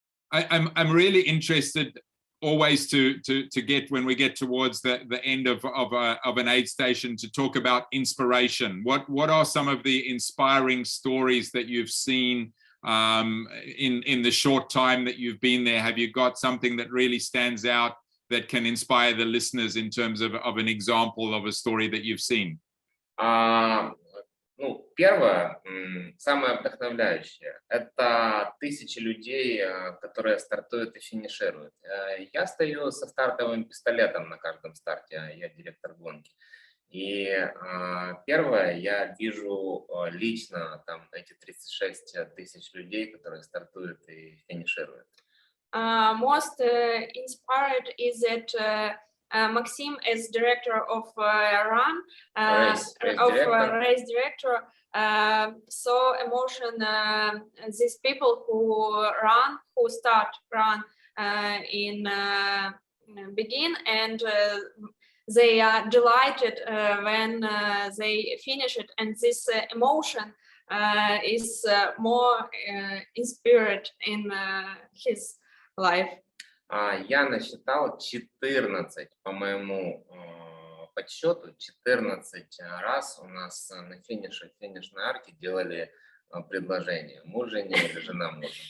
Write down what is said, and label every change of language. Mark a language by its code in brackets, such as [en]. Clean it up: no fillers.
[en] I'm really interested always to get, when we get towards the end of an aid station, to talk about inspiration. What are some of the inspiring stories that you've seen in the short time that you've been there? Have you got something that really stands out that can inspire the listeners in terms of an example of a story that you've seen? [ru] Ну, первое, самое вдохновляющее, это тысячи людей, которые стартуют и финишируют. Я стою со стартовым пистолетом на каждом старте, я директор гонки. И первое, я вижу лично там эти 36 тысяч людей, которые стартуют и финишируют. [en] Most inspired is that Maxim, as director of run, race director, saw emotion these people who start run in begin, and they are delighted when they finish it, and this emotion is more inspired in his life. [ru] Я насчитал 14, по моему подсчету, 14 раз у нас на финишной арке делали предложение: муж жене или жена мужу.